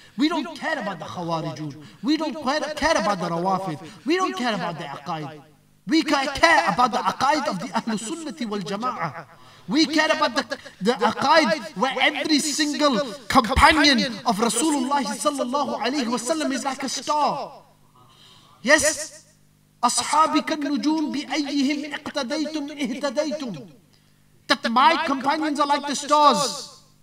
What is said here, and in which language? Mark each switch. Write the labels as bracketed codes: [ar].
[en] We don't care about the Khawarijun. We don't care about the Rawafid. We don't care about the Aqaid. We care about the Aqaid of the Ahlul Sunnati wal Jama'ah. We care about the Aqaid where every single companion of Rasulullah sallallahu alaihi wasallam is like a star. Yes. [ar] أصحابي كالنجوم بأيهم اقتديتم اهتديتم. [en] That my companions are like the stars.